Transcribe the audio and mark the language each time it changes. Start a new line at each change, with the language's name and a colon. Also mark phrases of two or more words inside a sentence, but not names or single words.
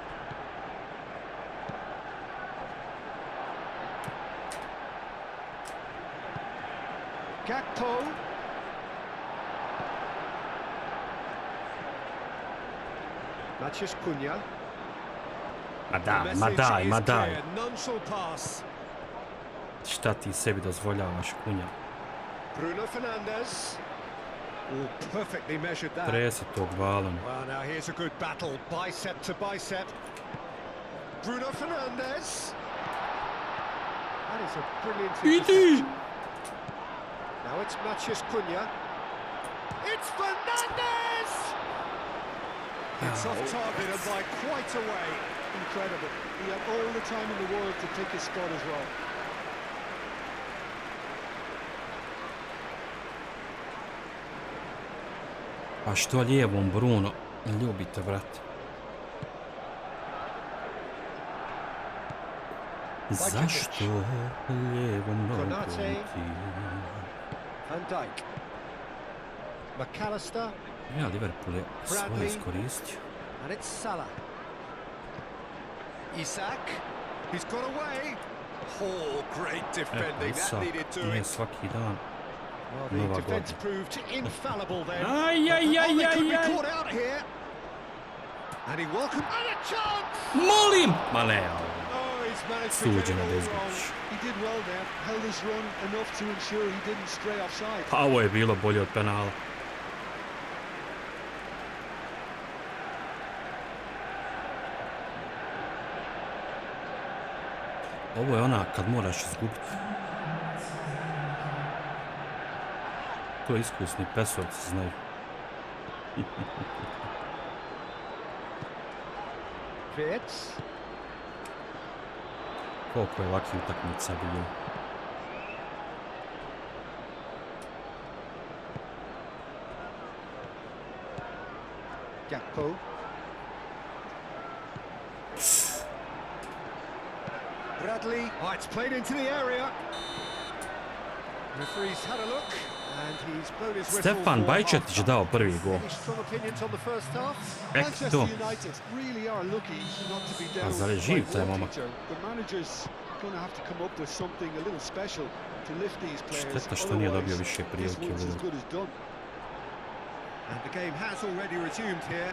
English: Gakpo. Mathias Cunha.
Bosnian: Ma daj.
English: None shall pass.
Bosnian: Šta ti sebi dozvoljavaš, Kunja?
English: Bruno Fernandes. Oh, perfectly measured that.
Bosnian: Tresi tog balon.
English: Well, now here's a good battle, bicep to bicep. Bruno Fernandes. That is a brilliant interception. Now it's Mathias Cunha. It's Fernandes! It's off target and by quite a way. Incredible. He had all the time in the world to pick his spot as well.
Bosnian: A što lijevom, Bruno? Ljubite, brate. Zašto lijevom nogom ti?
English: Van Dijk. McAllister.
Bosnian: Ja, Liverpool je svoje iskoristio.
English: And it's Salah. Isak. He's got away. Oh, great defending. That needed to
Bosnian: Nije
English: it.
Bosnian: svaki dan.
English: Well, the
Bosnian: Nova
English: defence
Bosnian: godina.
English: proved infallible then. Aj, aj, aj, Oh, they aj, could be aj. caught out here. And he welcomed and a chance.
Bosnian: Molim! Ma ne,
English: Oh, he's managed to get
Bosnian: suđeno
English: it
Bosnian: da
English: all
Bosnian: izgubiš.
English: wrong. He did well there, held his run enough to ensure he didn't stray offside.
Bosnian: Pa ovo je bilo bolje od penala. Ovo je ona kad moraš izgubiti. To iskusni pesovci znaju. Fitz. Koliko je ovakvih utakmica bilo. Gakpo. Bradley.
English: Oh, it's played into the area. Referee's had a look, and he's blown his whistle.
Bosnian: Stefan Bajčetić dao prvi gol.
English: Any strong opinions on the first half? Manchester
Bosnian: to.
English: United really are lucky not to be
Bosnian: A
English: down
Bosnian: zar je
English: by
Bosnian: živ taj
English: one
Bosnian: momak?
English: teacher. The manager's going to have to come up with something a little special to lift these players.
Bosnian: Šteta što nije dobio
English: Otherwise,
Bosnian: više
English: this
Bosnian: prilike u
English: one's as
Bosnian: ligu.
English: good as done. And the game has already resumed here.